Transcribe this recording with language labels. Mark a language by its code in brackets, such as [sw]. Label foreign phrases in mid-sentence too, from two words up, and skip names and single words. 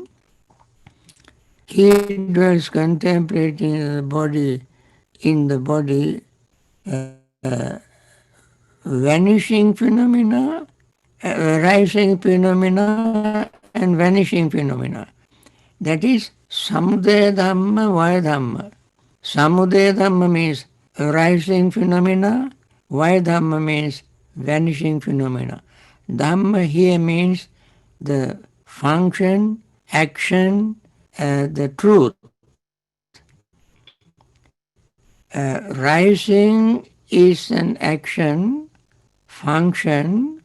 [en] He dwells contemplating in the body, vanishing phenomena, rising phenomena, and vanishing phenomena. That is [pi] samudaya dhamma, vaya dhamma. Samudaya dhamma [en] means rising phenomena, [pi] vaya dhamma [en] means vanishing phenomena. Dhamma here means the function, action, the truth. Rising is an action, function.